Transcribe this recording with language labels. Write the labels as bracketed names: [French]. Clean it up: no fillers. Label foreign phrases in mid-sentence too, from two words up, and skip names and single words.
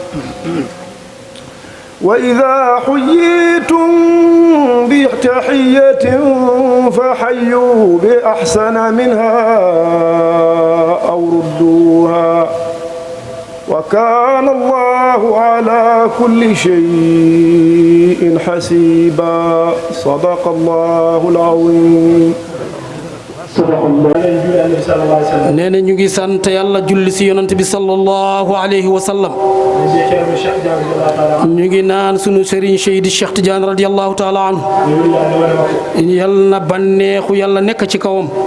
[Arabic] وإذا حييتم بتحية فحيوا بأحسن منها أو ردوها وكان الله على كل شيء حسيبا صدق الله العظيم [Wolof] nee na ñu ngi sant yàlla julli si yonent bi [Arabic] صلى الله عليه وسلم [Wolof] ñu ngi naan sunu sëriñ Seydi Cheikh Tidiane [Arabic] رضي الله تعالى عنه [Wolof] yal na banneexu yàlla nekk ci kawam